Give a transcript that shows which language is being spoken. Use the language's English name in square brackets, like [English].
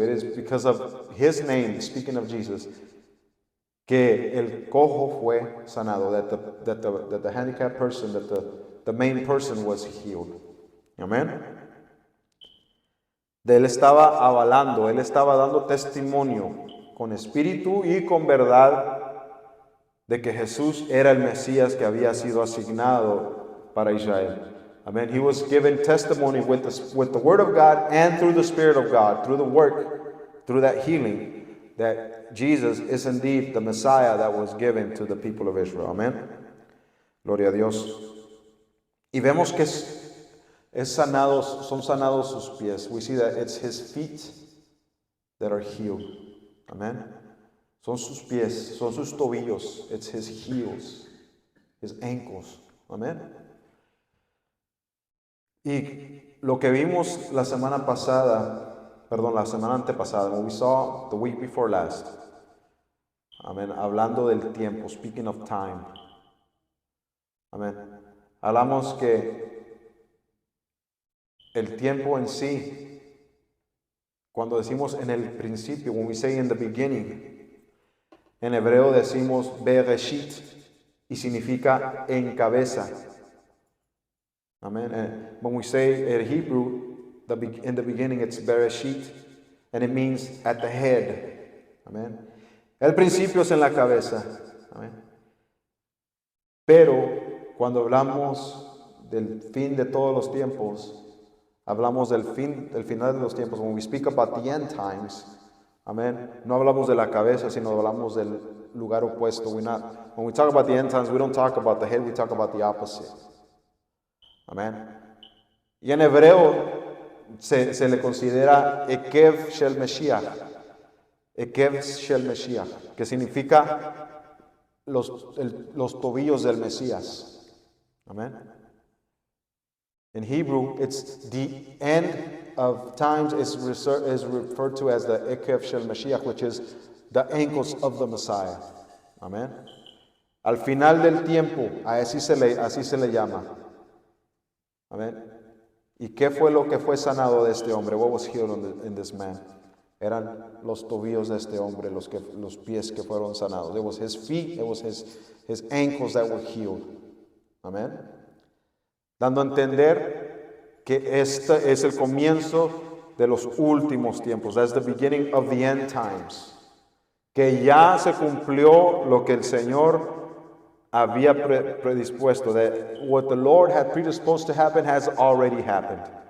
[English] It is because of His name, speaking of Jesus, [Spanish] que el cojo fue sanado, [English] that the handicapped person, that the main person was healed. Amén. [Spanish] De él estaba avalando, él estaba dando testimonio con espíritu y con verdad de que Jesús era el Mesías que había sido asignado para Israel. Amen. [English] He was given testimony with the Word of God and through the Spirit of God, through the work, through that healing, that Jesus is indeed the Messiah that was given to the people of Israel. [Spanish] Amen. Gloria a Dios. Y vemos que son sanados sus pies. [English] We see that it's His feet that are healed. Amen. [Spanish] Son sus pies, son sus tobillos. [English] It's His heels, His ankles. Amen. [Spanish] Y lo que vimos la semana antepasada, [English] when we saw the week before last, [Spanish] amén, hablando del tiempo, [English] speaking of time, [Spanish] amén, hablamos que el tiempo en sí, cuando decimos en el principio, [English] when we say in the beginning, [Spanish] en hebreo decimos bereshit y significa en cabeza. Amen. [English] And when we say in Hebrew, in the beginning it's bereshit, and it means at the head. Amen. [Spanish] El principio es en la cabeza. Amen. Pero cuando hablamos del fin de todos los tiempos, hablamos del final de los tiempos. [English] When we speak about the end times, [Spanish] amen, no hablamos de la cabeza, sino hablamos del lugar opuesto. [English] When we talk about the end times, we don't talk about the head, we talk about the opposite. [Spanish] Amén. Y en hebreo se le considera Ekev Shel Meshiach. Ekev Shel Meshiach, que significa los tobillos del Mesías. Amén. [English] In Hebrew, it's the end of times is referred to as the Ekev Shel Meshiach, which is the ankles of the Messiah. Amén. [Spanish] Al final del tiempo, así se le llama. Amén. ¿Y qué fue lo que fue sanado de este hombre? [English] What was healed in this man? [Spanish] Eran los tobillos de este hombre, los pies que fueron sanados. [English] It was his feet, it was his ankles that were healed. [Spanish] Amén. Dando a entender que este es el comienzo de los últimos tiempos. [English] That's the beginning of the end times. [Spanish] que ya se cumplió lo que el Señor había predispuesto. [English] That what the Lord had predisposed to happen has already happened.